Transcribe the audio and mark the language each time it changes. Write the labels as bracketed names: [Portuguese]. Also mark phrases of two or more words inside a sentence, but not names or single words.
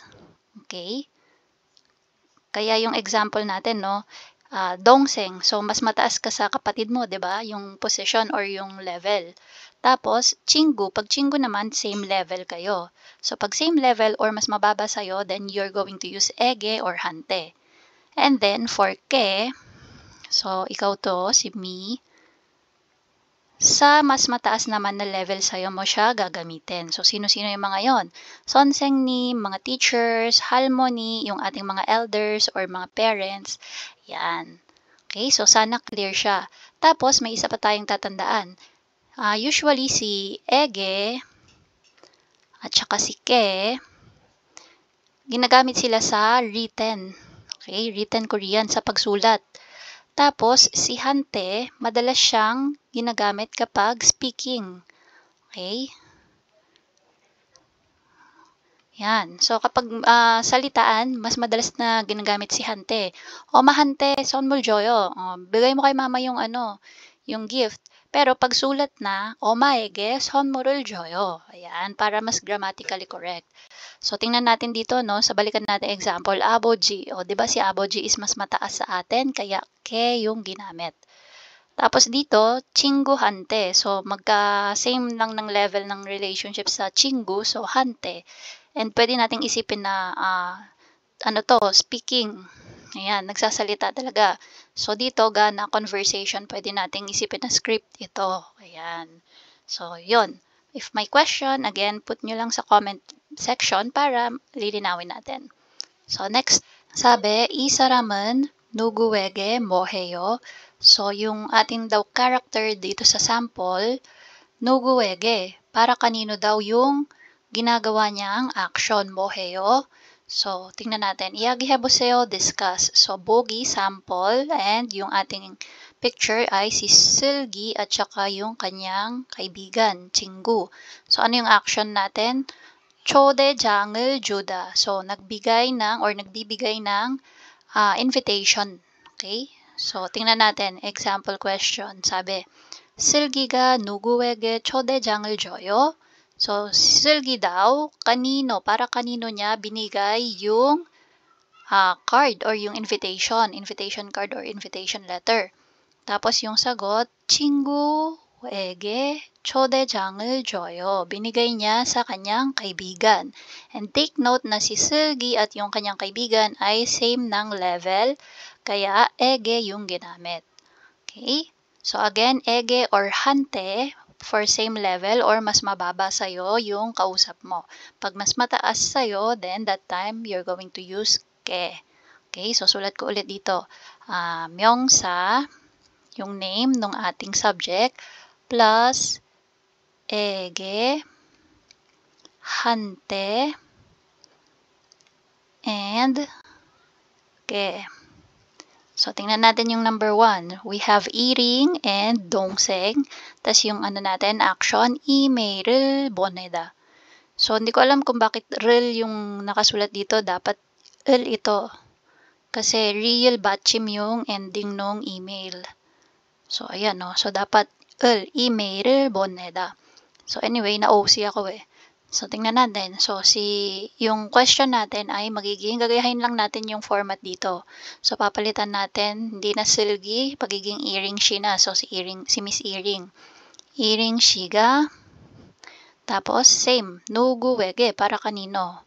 [Filipino] Okay? Kaya yung example natin, no? Dongseng. So, mas mataas ka sa kapatid mo, 'di ba? Yung position or yung level. Tapos, 친구. Pag 친구 naman, same level kayo. So, pag same level or mas mababa sa'yo, [English] then you're going to use [Filipino] ege or hante. And then, for ke, so, ikaw to, si me, sa mas mataas naman na level sa'yo mo siya gagamitin. So, sino-sino yung mga yon? 선생님, mga teachers, 할머니, yung ating mga elders or mga parents. Yan. Okay, so sana clear siya. Tapos, may isa pa tayong tatandaan. Usually, si ege at saka si ke, ginagamit sila sa written. Okay, [English] written Korean [Filipino] sa pagsulat. Tapos, si hante, madalas siyang ginagamit kapag speaking. Okay? Yan. So, kapag salitaan, mas madalas na ginagamit si hante. O, mahante, [Korean] 선물 줘요. [Filipino] Bigay mo kay mama yung yung gift. Pero pag sulat na, [Korean] 엄마에게 선물을 줘요. [Filipino] Ayan, para mas [English] grammatically correct. [Filipino] So, tingnan natin dito, no? Sa balikan natin example, 아버지. O, di ba si 아버지 is mas mataas sa atin, kaya ke yung ginamit. Tapos dito, 친구한테. So, magka-same lang ng level ng relationship sa 친구, so hante. And pwede nating isipin na, speaking. Ayan, nagsasalita talaga. So, dito, na conversation, pwede nating isipin na script ito. Ayan. So, yun. If may question, again, put nyo lang sa [English] comment section [Filipino] para lilinawin natin. So, next, Sabi, [Korean] 이 사람은 누구에게 뭐 해요? [Filipino] So, yung ating daw character dito sa sample, 누구에게, para kanino daw yung ginagawa niyang action, [Korean] 뭐 해요? [Filipino] So, tingnan natin. 이야기해보세요, discuss. So, bogi, sample, and yung ating picture ay si Silgi at saka yung kanyang kaibigan, 친구. So, ano yung action natin? [Korean] 초대장을 주다. [Filipino] So, nagbibigay ng invitation. Okay? So, tingnan natin. [English] Example question. [Filipino] Sabi, [Korean] 슬기가 누구에게 초대장을 줘요? [Filipino] So, Silgi daw, kanino, para kanino niya binigay yung card or yung [English] invitation card or invitation letter. [Filipino] Tapos yung sagot, [Korean] 친구에게 초대장을 줘요. [Filipino] Binigay niya sa kanyang kaibigan. And take note na si Silgi at yung kanyang kaibigan ay same ng level, kaya ege yung ginamit. Okay? So again, ege or hante for same level or mas mababa sa'yo yung kausap mo. Pag mas mataas sa'yo, [English] then that time you're going to use ke. Okay? [Filipino] So sulat ko ulit dito. 명사, yung name ng ating subject, plus ege, hante, and ke. So, tingnan natin yung number 1. [English] We have 이링 and 동생. [Filipino] Tas yung natin, action, [Korean] 이메일을 보내다. [Filipino] So, hindi ko alam kung bakit real yung nakasulat dito. Dapat 을 ito. Kasi real batchim yung ending nung email. So, ayan, no? So, dapat 을, [Korean] 이메일을 보내다. [Filipino] So, anyway, na-OC ako eh. So, tingnan natin. So, yung question natin ay gagayahin lang natin yung format dito. So, papalitan natin, hindi na Silgi, pagiging Iring she na. So, si Miss Iring. Iring she가, tapos, same, 누구에게, para kanino.